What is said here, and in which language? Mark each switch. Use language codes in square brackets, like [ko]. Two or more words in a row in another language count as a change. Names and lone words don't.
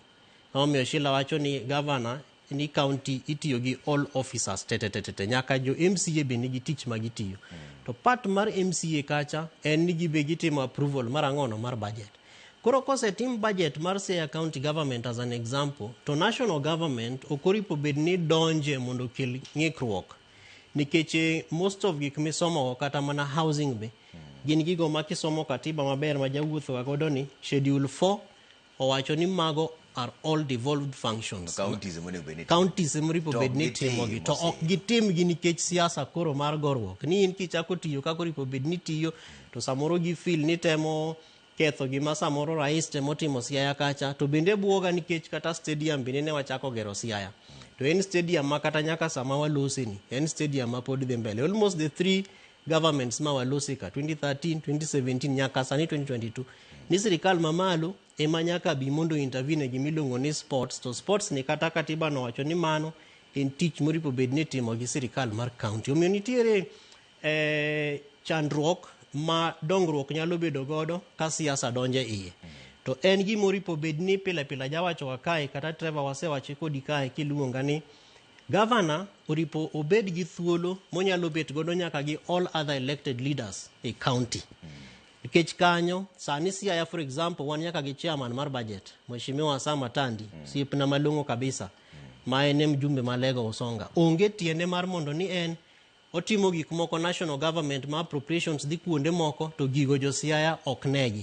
[luo] Omiyo Shila wacho ni gavana ni county itiyo gi [en] all officers [luo] tete nyaka jo MCA be nigi tich ma gitiyo. To part mar MCA kacha en ni gibe gitimo approval marang'ono mar budget. Koro kose tim budget mar Siaya County Government [en] as an example, [luo] to [en] national government [luo] okoripo bed ni donje mondo kel ng'ikruok. Nikech [en] most of [luo] gik misomo kata mana housing be gin gigo ma kisomo katiba maber ma jawuotho godo ni schedule 4 owacho ni mago [en] are all devolved functions. [luo] Counties emoripo bed ni timo gi to ok gitim gi nikech siasa koro mar gorruok. Ni in kichako tiyo kako ripo bed ni tiyo to samoro gi feel ni temo ketho gima samoro rais temo timo Siaya kacha, to bende buoga nikech kata stadium bende ne wachako gero Siaya. To en stadium ma kata nyaka sama walosi ni en stadium ma pod dhi mbele. [en] Almost the three governments [luo] ma walosi ka 2013, 2017 nyaka sani 2022 ni sirikal mamalo ema nyaka bi mondo intervene gi miluongo ni sports. To sports ni kata katiba no wacho ni mano en tich moripo bed ni timo gi sirikal mar county. Omiyo nitiere chandruok ma dongruok nyalo bedo godo ka siasa donje iye. To en gi moripo bed ni pile jawacho kae kata Trevor wasewache kodi kae kiluonga ni governor oripo obed gi thuolo monyalo bet godo nyaka gi [en] all other elected leaders [luo] e county. Nikech kanyo sani Siaya [en] for example [luo] wan nyaka gi chairman mar budget Mheshimiwa Sama Tandi, siepna malongo kabisa, ma en mjumbe malego Usonga. Onge tiende mar mondo ni en otimo gik moko [en] national government [luo] ma appropriations dhi kuonde moko to gigo jo Siaya ok negi.